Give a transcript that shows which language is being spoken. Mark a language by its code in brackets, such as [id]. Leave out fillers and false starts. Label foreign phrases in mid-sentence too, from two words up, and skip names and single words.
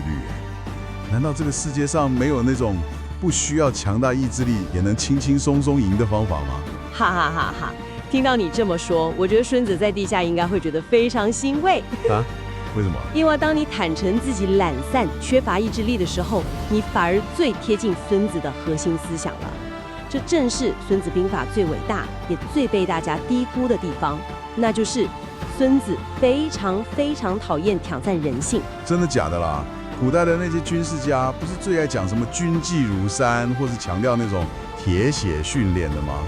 [zh] 難道這個世界上沒有那種不需要強大意志力也能輕輕鬆鬆贏的方法嗎？哈哈哈哈！聽到你這麼說，我覺得孫子在地下應該會覺得非常欣慰啊。為什麼？因為當你坦誠自己懶散、缺乏意志力的時候，你反而最貼近孫子的核心思想了。這正是《孫子兵法》最偉大也最被大家低估的地方，那就是孫子非常討厭挑戰人性。真的假的啦？古代的那些軍事家不是最愛講什麼軍紀如山，或是強調那種鐵血訓練的嗎？